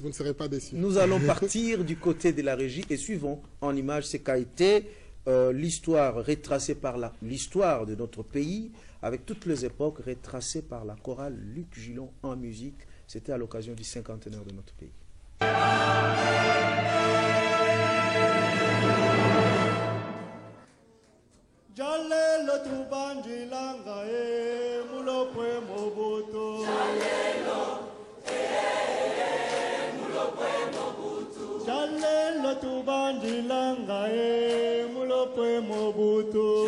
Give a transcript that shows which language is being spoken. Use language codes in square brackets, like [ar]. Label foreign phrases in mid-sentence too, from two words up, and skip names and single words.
[fr] vous ne serez pas déçus. Nous allons partir du côté de la régie et suivons en image ce qu'a été l'histoire retracée par l'histoire de notre pays, avec toutes les époques retracées par la chorale Luc Gillon en musique. C'était à l'occasion du cinquantenaire de notre pays. [lu] Jalelo tubanjilanga mulopwe mobutu. Jalelo tubanjilanga mulopwe mobutu.